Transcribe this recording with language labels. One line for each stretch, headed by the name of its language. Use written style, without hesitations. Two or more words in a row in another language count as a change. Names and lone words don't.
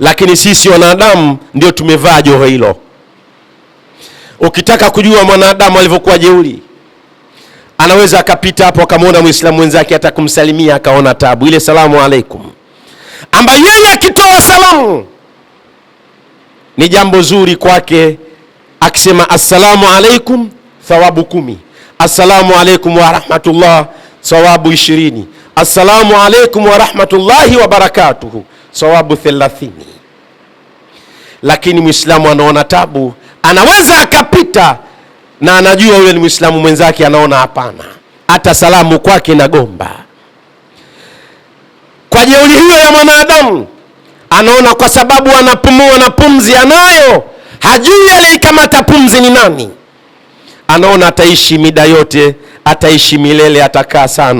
Swahili: lakini sisi wanadamu ndio tumevaa joho hilo. Ukitaka kujua mwanadamu alivyokuwa jeuri, anaweza akapita hapo akamwona Muislamu mwenzake hata kumsalimia akaona tabu. Ile
Arabic: سلام عليكم
Swahili: ambayo yeye akitoa salamu ni jambo zuri kwake, akisema
Arabic: السلام عليكم
Swahili: thawabu 10,
Arabic: السلام عليكم ورحمة الله
Swahili: thawabu 20,
Arabic: السلام عليكم ورحمة الله وبركاته
Swahili: thawabu 30. Lakini Muislamu anaona tabu, anaweza akapita na anajua yule ni Muislamu mwenzake, anaona hapana, hata salamu kwake na gomba. Kwa jeuri hiyo ya mwanadamu, anaona kwa sababu anapumua na pumzi anayo, hajui aliyekamata pumzi ni nani, anaona ataishi mida yote, ataishi milele, atakaa sana.